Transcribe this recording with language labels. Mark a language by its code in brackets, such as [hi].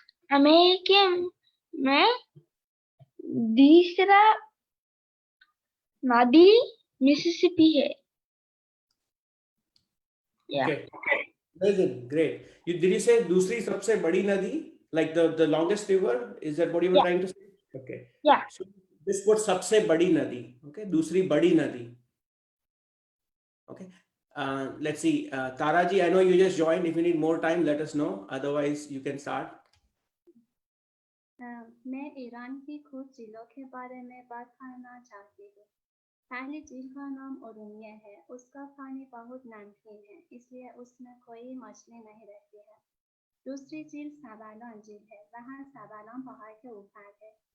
[hi] America में दूसरा नदी मिसिसिपी है। [en] Yeah. Okay. Amazing. Great. Did you say [hi] दूसरी सबसे बड़ी नदी? [en] Like the longest river? Is that what you were trying to say? Okay. Yeah. So this was [hi] सबसे बड़ी नदी. [en] Okay. [hi] दूसरी बड़ी नदी. [en] Okay. Let's see. Taraji, I know you just joined. If you need more time, let us know. Otherwise, you can start. [hi] मैं Iran की कुछ जिलों के बारे में बात करना चाहती हूँ। पहली झील का नाम उरुन्य है। उसका पानी बहुत नमकीन है, इसलिए उसमें कोई मछली नहीं रहती है। दूसरी झील साबालोन झील है, वहाँ साबालोन पहाड़ के ऊपर है।